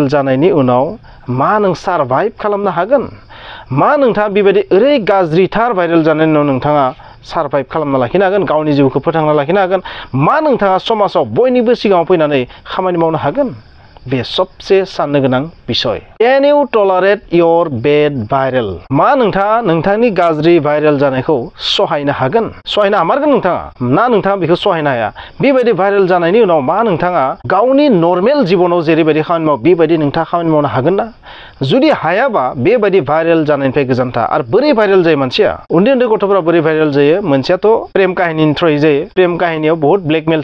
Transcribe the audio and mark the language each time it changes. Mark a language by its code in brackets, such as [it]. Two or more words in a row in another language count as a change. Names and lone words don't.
[brx] जानायनि उनाव मा नों सारभाइभ खालामनो हागोन मा नोंथाङा बेबायदि ओरै गाज्रिथार भाइरेल जानायनि उनाव नोंथाङा सारभाइभ खालामना लाखिनो हागोन गावनि जिउखौ फोथांना लाखिनो हागोन मा नोंथाङा समाजाव बयनिबो सिगाङाव फैनानै खामानि मावनो हागोन बे सबसे साननो गोनां बिषय [en] can you tolerate your bad viral [brx] मा नोंथाङा नोंथांनि गाज्रि भाइरेल जानायखौ सहायनो हागोन सहायनो हामारगोन नोंथाङा बेखौ सहायनो हाया बेबायदि भाइरेल जानायनि उनाव मा नोंथाङा गावनि नर्मेल जिबनाव जेरैबायदि खामानि मावो बेबायदि नोंथाङा खामानि मावनो हागोन ना जुदि हायाबा बेबायदि भाइरेल जानायनिफ्राय गोजान था आरो बोरै भाइरेल जायो मानसिया उन्दै उन्दै गथ'फोरा बोरै भाइरेल जायो मोनसेयाथ' प्रेम काहिनीनि थ्रयै जायो प्रेम काहिनीयाव बहुत ब्लेकमेल